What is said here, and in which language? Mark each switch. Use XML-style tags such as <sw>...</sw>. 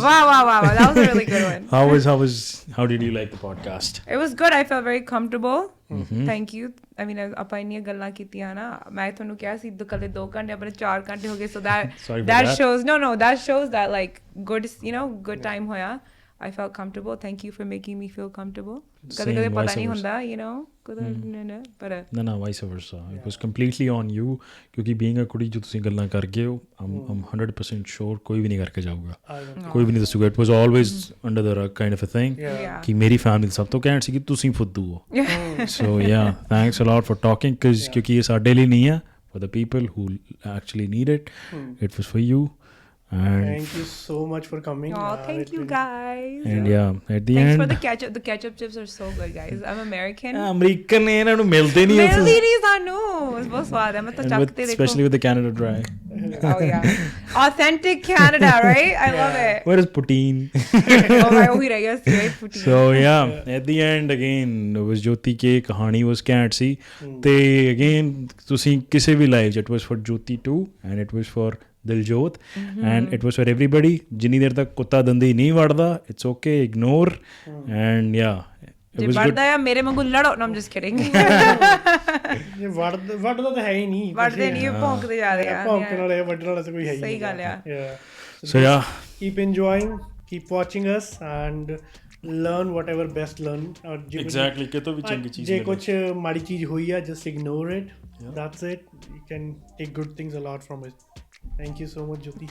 <en>wow, that was a really good one. how did you like the podcast? It was good. I felt very comfortable. Thank you. I mean,</en> <pa>ਆਪਾਂ ਇੰਨੀਆਂ ਗੱਲਾਂ ਕੀਤੀਆਂ ਨਾ, ਮੈਂ ਤੁਹਾਨੂੰ ਕਿਹਾ ਸੀ ਕੱਲੇ 2 ਘੰਟੇ ਆਪਣੇ 4 ਘੰਟੇ ਹੋ ਗਏ।</pa> <en>so that shows that shows that like good, you know, good time</en> <pa>ਹੋਇਆ।</pa> <en>I felt comfortable. Thank you for making me feel comfortable.</en> <pa>ਕਦੇ ਪਤਾ ਨਹੀਂ ਹੁੰਦਾ,</pa> <en>you know, but no, vice versa. It was completely on you,</en> <pa>ਕਿਉਂਕਿ being a ਕੁੜੀ ਜੋ ਤੁਸੀਂ ਗੱਲਾਂ ਕਰ ਗਏ ਹੋ,</pa> <en>I'm 100% sure</en> <pa>ਕੋਈ ਵੀ ਨਹੀਂ ਕਰਕੇ ਜਾਊਗਾ, ਕੋਈ ਵੀ ਨਹੀਂ ਦੱਸੂਗਾ।</pa> <en>It was always under the rug kind of a thing,</en> <pa>ਕਿ ਮੇਰੀ ਫੈਮਿਲੀ ਸਭ ਤੋਂ ਘੈਂਟ ਸੀ ਕਿ ਤੁਸੀਂ ਫੁੱਦੂ ਹੋ।</pa> <en>So yeah, thanks a lot for talking,</en> <pa>ਕਿਉਂਕਿ ਇਹ ਸਾਡੇ ਲਈ ਨਹੀਂ ਆ,</pa> <en>for the people who actually need it. It was for you. And thank you so much for coming. Oh, thank you guys. And yeah, at the thanks end, for the ketchup. The ketchup chips are so good, guys. I'm American.</en> <pa>American ne ਇਹਨਾਂ ਨੂੰ ਮਿਲਦੇ ਨਹੀਂ ਸਾਨੂੰ ਬਹੁਤ ਸਵਾਦ ਹੈ। ਮੈਂ ਤਾਂ ਚੱਕ ਤੇ ਦੇਖੋ,</pa> <en>especially with the Canada Dry. Oh yeah, authentic Canada, right? I love it. Where is poutine? Oh my,</en> <pa>ਉਹੀ ਰਹਿ ਗਿਆ ਸੀ, right?</pa> <en>Poutine. So yeah, at the end again it was Joty Kay,</en> <pa>ਕਹਾਣੀ was ਘੈਂਟ ਸੀ। ਤੇ again ਤੁਸੀਂ ਕਿਸੇ ਵੀ</pa> <en>live, it was for Joty too, and it was for Diljot, and it was for everybody.</en> <pa>ਜਿੰਨੀ ਦੇਰ ਤੱਕ ਕੁੱਤਾ ਦੰਦੀ ਨਹੀਂ ਵੜਦਾ,</pa> <en>it's okay, ignore, and yeah,</en> <pa>ਜੇ ਵੜਦਾ ਆ ਮੇਰੇ ਵਾਂਗੂ ਲੜੋ।</pa> <en>no, I'm just kidding.</en> <pa>ਵੜਦਾ ਤਾਂ ਹੈ ਹੀ ਨਹੀਂ, ਵੜਦੇ ਨਹੀਂ, ਭੌਂਕਦੇ ਜਾ ਰਹੇ ਆ। ਭੌਂਕਣ ਵਾਲੇ ਵੱਢਣ ਵਾਲਾ ਤਾਂ ਕੋਈ ਹੈ ਹੀ ਨਹੀਂ। ਸਹੀ ਗੱਲ ਆ।</pa> <en>So yeah, keep enjoying, keep watching us and learn whatever best learn.</en> <pa>exactly, ਕਿਤੋਂ ਵੀ ਚੰਗੀ ਚੀਜ਼ ਜੇ ਕੁਛ ਮਾੜੀ ਚੀਜ਼ ਹੋਈ ਆ,</pa> <en>just ignore it. That's it. You can take good things a lot from it. Thank you so much, Joty.</en>